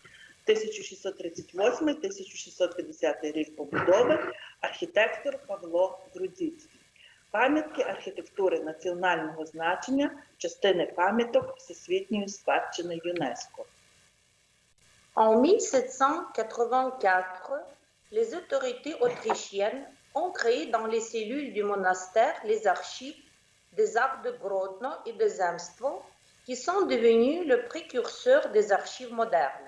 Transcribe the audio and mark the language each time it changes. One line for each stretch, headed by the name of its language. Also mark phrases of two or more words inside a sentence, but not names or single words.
Ukrainian: 1638-1650 рік побудови, архітектор Павло Грудзицький. Пам'ятки архітектури національного значення, частини пам'яток Всесвітньої спадщини ЮНЕСКО.
French: En 1784, les autorités autrichiennes ont créé dans les cellules du monastère les archives des actes de Grodno et de Zemstvo, qui sont devenus le précurseur des archives modernes.